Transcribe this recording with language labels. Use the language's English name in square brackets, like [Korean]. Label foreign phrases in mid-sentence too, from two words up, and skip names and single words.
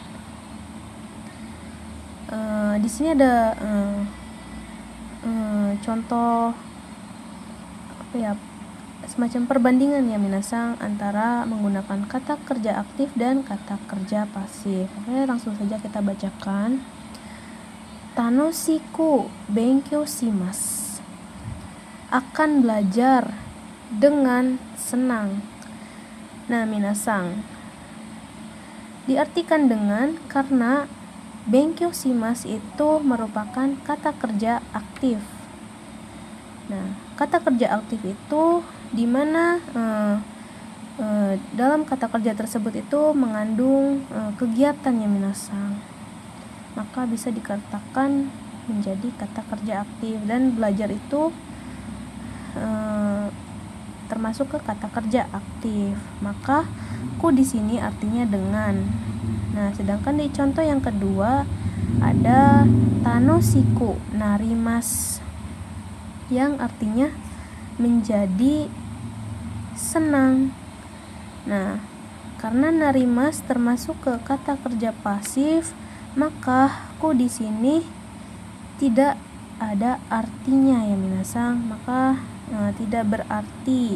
[Indonesian] Di sini ada contoh apa ya, semacam perbandingan ya minasang antara menggunakan kata kerja aktif dan kata kerja pasif. Oke, langsung saja kita bacakan. [Japanese] 楽しく勉強します, [Indonesian] akan belajar dengan senang. Nah, minasang, diartikan dengan karena [Japanese] 勉強します [Indonesian] itu merupakan kata kerja aktif. Nah, kata kerja aktif itu di mana dalam kata kerja tersebut itu mengandung kegiatan ya minasang, maka bisa dikatakan menjadi kata kerja aktif. Dan belajar itu termasuk ke kata kerja aktif, maka ku di sini artinya dengan. Nah, sedangkan di contoh yang kedua ada [Japanese] 楽しくなります, [Indonesian] yang artinya menjadi senang. Nah, karena narimas termasuk ke kata kerja pasif, maka ku di sini tidak ada artinya ya minasang, maka tidak berarti.